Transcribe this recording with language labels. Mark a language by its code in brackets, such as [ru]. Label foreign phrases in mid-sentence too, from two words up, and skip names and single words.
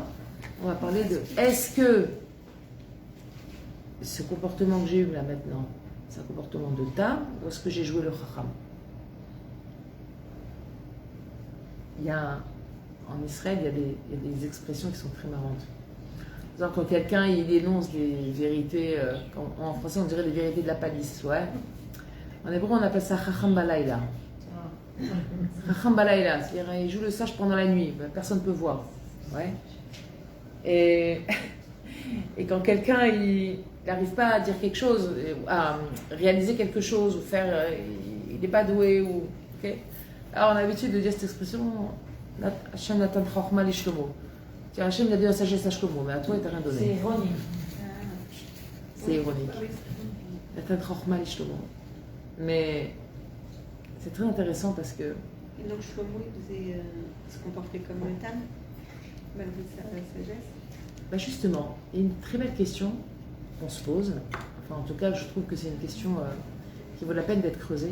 [fr] On va parler de est-ce que ce comportement que j'ai eu là maintenant, c'est un comportement de tam ou est-ce que j'ai joué le chacham? En Israël, il y a des expressions qui sont très marrantes. Par exemple, quand quelqu'un il énonce des vérités, en français on dirait les vérités de la palisse, ouais. En hébreu on appelle ça [he] חכם בלילה. חכם בלילה, [fr] c'est-à-dire il joue le sage pendant la nuit, personne ne peut voir, ouais. Et quand quelqu'un il n'arrive pas à dire quelque chose, à réaliser quelque chose ou faire, il n'est pas doué ou, ok. Alors on a l'habitude de dire cette expression, [he] השם נתן חכמה לשלמה. [fr] Hachem a donné la sagesse à Shlomo, mais à toi il t'a rien donné. C'est ironique. C'est ironique. [he] נתן חכמה לשלמה. [fr] Mais c'est très intéressant parce que. Et donc Shlomo il se comportait comme le Tam, malgré sa sagesse. Bah justement, il y a une très belle question qu'on se pose. Enfin, en tout cas, je trouve que c'est une question qui vaut la peine d'être creusée.